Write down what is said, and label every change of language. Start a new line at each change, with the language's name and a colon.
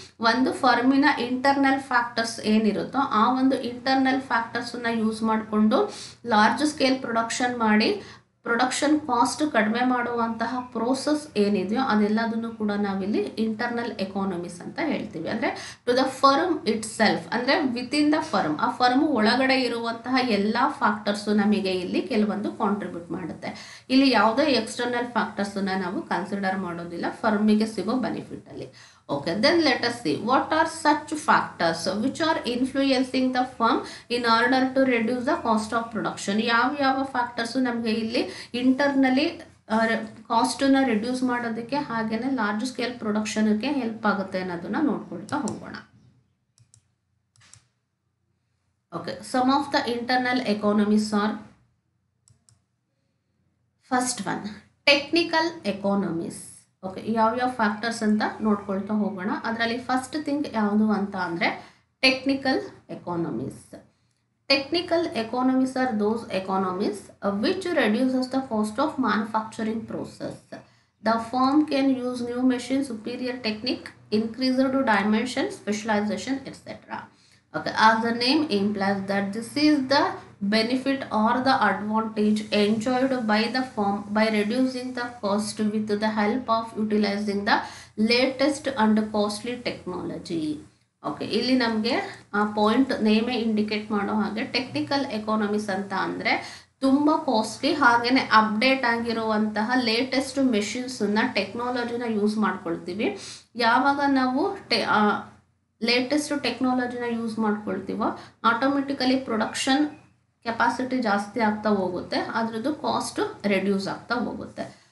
Kannada: ಒಂದು ಫರ್ಮಿನ internal factors ಏನಿರುತ್ತೋ ಆ ಒಂದು ಇಂಟರ್ನಲ್ ಫ್ಯಾಕ್ಟರ್ಸನ್ನು ಯೂಸ್ ಮಾಡಿಕೊಂಡು ಲಾರ್ಜ್ ಸ್ಕೇಲ್ ಪ್ರೊಡಕ್ಷನ್ ಮಾಡಿ ಪ್ರೊಡಕ್ಷನ್ ಕಾಸ್ಟ್ ಕಡಿಮೆ ಮಾಡುವಂತಹ ಪ್ರೋಸೆಸ್ ಏನಿದೆಯೋ ಅದೆಲ್ಲದನ್ನು ಕೂಡ ನಾವಿಲ್ಲಿ ಇಂಟರ್ನಲ್ ಎಕಾನಮೀಸ್ ಅಂತ ಹೇಳ್ತೀವಿ. ಅಂದರೆ
English: to the firm itself,
Kannada: ಅಂದರೆ
English: within the firm,
Kannada: ಆ ಫರ್ಮ್ ಒಳಗಡೆ ಇರುವಂತಹ ಎಲ್ಲ ಫ್ಯಾಕ್ಟರ್ಸು ನಮಗೆ ಇಲ್ಲಿ ಕೆಲವೊಂದು ಕಾಂಟ್ರಿಬ್ಯೂಟ್ ಮಾಡುತ್ತೆ. ಇಲ್ಲಿ ಯಾವುದೇ ಎಕ್ಸ್ಟರ್ನಲ್ ಫ್ಯಾಕ್ಟರ್ಸನ್ನು ನಾವು ಕನ್ಸಿಡರ್ ಮಾಡೋದಿಲ್ಲ ಫರ್ಮಿಗೆ ಸಿಗೋ ಬೆನಿಫಿಟಲ್ಲಿ.
English: Okay, then let us see what are such factors which are influencing the firm in order to reduce the cost of production.
Kannada: ಯಾವ ಫ್ಯಾಕ್ಟರ್ಸ್ ನಮಗೆ ಇಲ್ಲಿ ಇಂಟರ್ನಲಿ ಕಾಸ್ಟನ್ನು ರಿಡ್ಯೂಸ್ ಮಾಡೋದಕ್ಕೆ ಹಾಗೆಯೇ ಲಾರ್ಜ್ ಸ್ಕೇಲ್ ಪ್ರೊಡಕ್ಷನ್ಗೆ ಹೆಲ್ಪ್ ಆಗುತ್ತೆ ಅನ್ನೋದನ್ನ ನೋಡ್ಕೊಳ್ತಾ ಹೋಗೋಣ.
English: Okay, some of the internal economies are first one technical economies.
Kannada: Okay, ಯಾವ್ಯಾವ ಫ್ಯಾಕ್ಟರ್ಸ್ ಅಂತ ನೋಡ್ಕೊಳ್ತಾ ಹೋಗೋಣ. ಅದರಲ್ಲಿ ಫಸ್ಟ್ ಥಿಂಗ್ ಯಾವುದು ಅಂತ ಅಂದರೆ technical economies.
English: Technical economies are those economies which reduces the cost of manufacturing process. The firm can use new machine, superior technique, increased dimension, specialization, etc. Okay, as the name implies that this is the benefit or the advantage enjoyed by the firm by reducing the cost with the help of utilizing the latest and costly technology.
Kannada: Okay, ಇಲ್ಲಿ ನಮಗೆ ಆ point ನೇಮೇ indicate ಮಾಡೋ ಹಾಗೆ technical economies ಅಂತ ಅಂದರೆ ತುಂಬ costly ಹಾಗೆಯೇ update ಆಗಿರುವಂತಹ ಲೇಟೆಸ್ಟ್ ಮೆಷಿನ್ಸನ್ನು ಟೆಕ್ನಾಲಜಿನ ಯೂಸ್ ಮಾಡ್ಕೊಳ್ತೀವಿ. ಯಾವಾಗ ನಾವು latest ಟೆಕ್ನಾಲಜಿನ use ಮಾಡ್ಕೊಳ್ತೀವೋ automatically production capacity ಜಾಸ್ತಿ ಆಗ್ತಾ ಹೋಗುತ್ತೆ, ಅದರದ್ದು ಕಾಸ್ಟ್ ರೆಡ್ಯೂಸ್ ಆಗ್ತಾ ಹೋಗುತ್ತೆ.